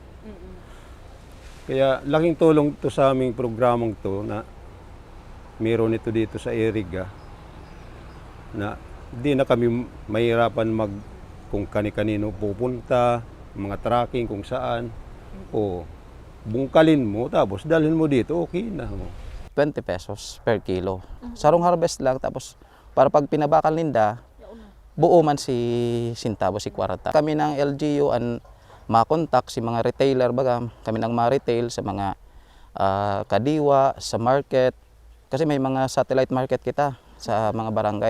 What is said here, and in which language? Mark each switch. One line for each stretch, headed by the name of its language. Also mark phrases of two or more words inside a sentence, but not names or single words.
Filipino: Kaya laking tulong to sa aming programang to na meron ito dito sa Iriga na hindi na kami mahirapan kung kani-kanino pupunta, mga tracking kung saan. O bungkalin mo tapos dalhin mo dito, okay na.
English: 20 pesos per kilo.
Bikol: Sarong harvest lang, tapos para pag pinabakal ninda, buo man si Sintabo, si Kwarta. Kami ng LGU ang makontak si mga retailer, baga kami ng mga retail sa mga kadiwa, sa market, kasi may mga
English: satellite market
Bikol: kita sa mga barangay.